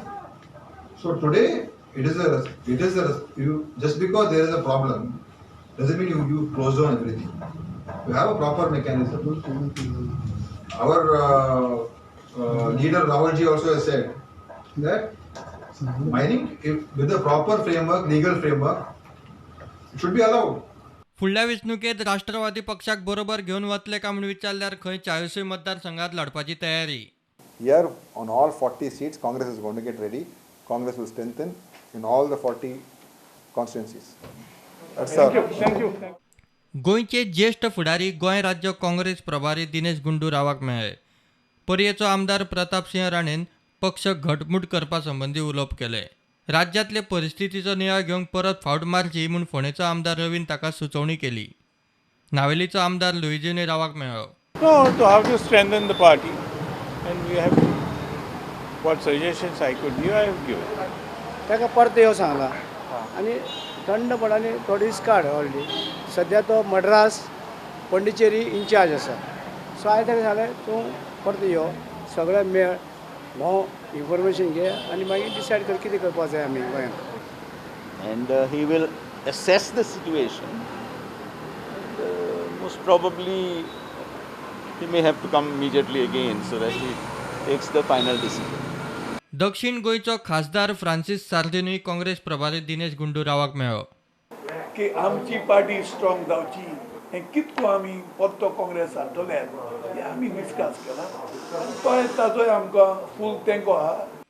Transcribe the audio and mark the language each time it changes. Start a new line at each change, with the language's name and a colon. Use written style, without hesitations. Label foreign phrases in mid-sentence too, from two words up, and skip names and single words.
English: So today, just because there is a problem doesn't mean you close down everything. You have a proper mechanism. Our leader Ravalji also has said that mining, with a proper framework, legal framework, it should be allowed.
Konkani: फुडल्या वेंचणुकेत राष्ट्रवादी पक्षाक बरोबर घेऊन वतले का म्हणून विचारल्यार खंय 40 मतदारसंघात लढपाची तयारी.
English: Here on all 40 seats, Congress is going to get ready. Congress will strengthen in all the 40 constituencies. Thank you.
Konkani: गोंयचे ज्येष्ठ फुडारी गोंय राज्य काँग्रेस प्रभारी दिनेश गुंडू रावाक मेळ्ळे. पर्येचो आमदार प्रतापसिंह राणेन पक्ष घटमूट करपा संबंधी उलोवप केले. राज्यातले परिस्थितीचो नियाळ घेवंक परत फावट मारची म्हूण फोंडेचो आमदार रवीन ताका सुचोवणी केली. नावेलीचो आमदार लुईजिनी रावाक मेळ्ळो.
English: No, to have to strengthen the party, and we have what suggestions I could give, I have given.
Konkani: ताका परत येवं सांगला आनी थंडपणाने थोडी दीस काड ऑलरेडी. सध्या तो मद्रास पंडिचेरी इंचार्ज आसा. सो हांवें ताका सांगलें तूं परत यो, सगळें मेळ,
English: no information
Konkani: घे आनी मागीर डिसायड कर कितें करपाक जाय आमी गोंयांत.
English: And he will assess the situation. Most probably he may have to come immediately again so that he takes the final decision.
Konkani: दक्षिण गोंयचो खासदार फ्रांसीस सार्दिनूय काँग्रेस प्रभारी दिनेश गुंडू रावाक मेळ्ळो. की आमची
English: party strong
Konkani: जावची हें कितको आमी परतो काँग्रेस हाडटले हें आमी डिस्कस केला. तो ताजोय आमकां फूल तेंको आहा.